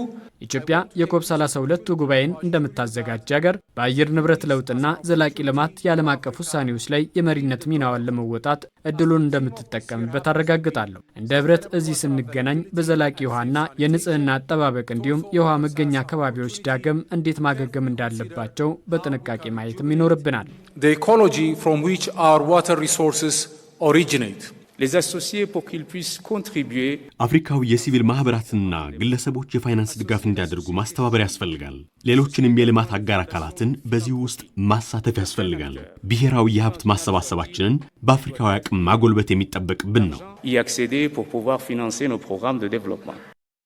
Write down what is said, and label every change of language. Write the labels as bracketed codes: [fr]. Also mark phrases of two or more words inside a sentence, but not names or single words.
[am] ኢትዮጵያ የኮፕ 32 ጉባኤን እንደምታዘጋጅ ሀገር በአየር ንብረት ለውጥና ዘላቂ ልማት የዓለም አቀፍ ውሳኔዎች ላይ የመሪነት ሚናዋን ለመወጣት እድሉን እንደምትጠቀምበት አረጋግጣለሁ። እንደ ህብረት እዚህ ስንገናኝ በዘላቂ ውሃና የንጽህና አጠባበቅ እንዲሁም የውሃ መገኛ አካባቢዎች ዳግም እንዴት ማገገም እንዳለባቸው በጥንቃቄ ማየትም ይኖርብናል። [en] The ecology from which our water resources originate. [fr] Les associer pour qu'ils puissent contribuer. [am] አፍሪካዊ የሲቪል ማህበራትና ግለሰቦች የፋይናንስ ድጋፍ እንዲያደርጉ ማስተባበር ያስፈልጋል። ሌሎችንም የልማት አጋር አካላትን በዚህ ውስጥ ማሳተፍ ያስፈልጋል። ብሔራዊ የሀብት ማሰባሰባችንን በአፍሪካዊ አቅም ማጎልበት የሚጠበቅብን ነው። [fr] Y accéder pour pouvoir financer nos programmes de développement.